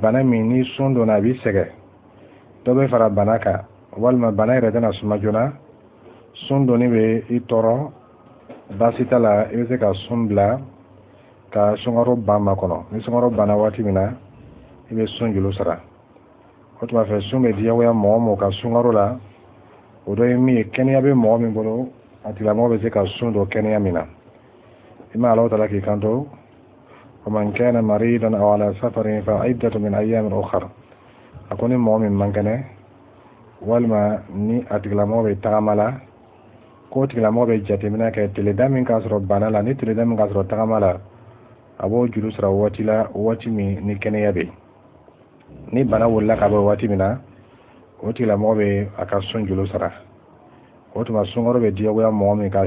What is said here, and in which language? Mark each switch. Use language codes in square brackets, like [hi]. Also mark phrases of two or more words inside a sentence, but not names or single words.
[bm] bana min ni sun donna a b'i sɛgɛn dɔ bɛ fara bana kan walima bana yɛrɛ tɛna suma joona sun donni bɛ i tɔɔrɔ baasi t'a la i bɛ se ka sun bila ka sunkaro ban ma kɔnɔ ni sunkaro banna waati min na i bɛ sun juru sara o tuma fɛ sun bɛ diyagoya mɔgɔ mɔgɔ ka sunkaro la o dɔ ye min ye kɛnɛya bɛ mɔgɔ min bolo a tigilamɔgɔ bɛ se ka sun don kɛnɛya min na i ma Alahu Taala k'i kanto [ar] ومن كان مريضا أو على سفر فعدة من أيام أخرى [bm] a ko ni mɔgɔ min man kɛnɛ walima ni a tigilamɔgɔ bɛ tagama la ko tigilamɔgɔ bɛ jateminɛ kɛ tileda min k'a sɔrɔ bana la ni tileda min k'a sɔrɔ tagama la a b'o juru sara waati la waati min ni kɛnɛya bɛ ni bana wulila ka bɔ waati min na o tigilamɔgɔ bɛ a ka sun juru sara o tuma sunkaro bɛ diyagoya mɔgɔ min ka